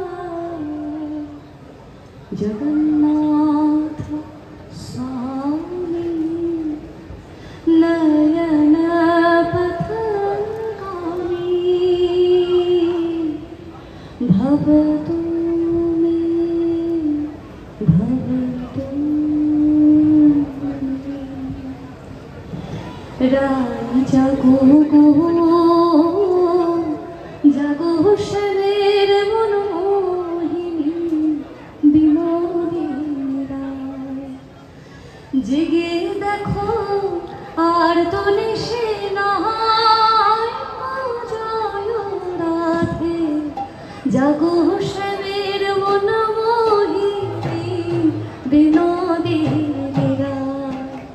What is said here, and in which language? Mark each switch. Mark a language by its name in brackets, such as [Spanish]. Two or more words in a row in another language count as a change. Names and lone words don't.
[Sanskrit] जगन्नाथ स्वामी नयन पथगामी भवतु मे भवतु मे। [Bangla] রায় জাগো গো জাগো শরীর মনোহিনী বিনোদিনী রায়। জেগে দেখো আর তো নেশে নাই, জয় রাধে জাগো শরীর মন মোহিনী বিনোদিনী রায়।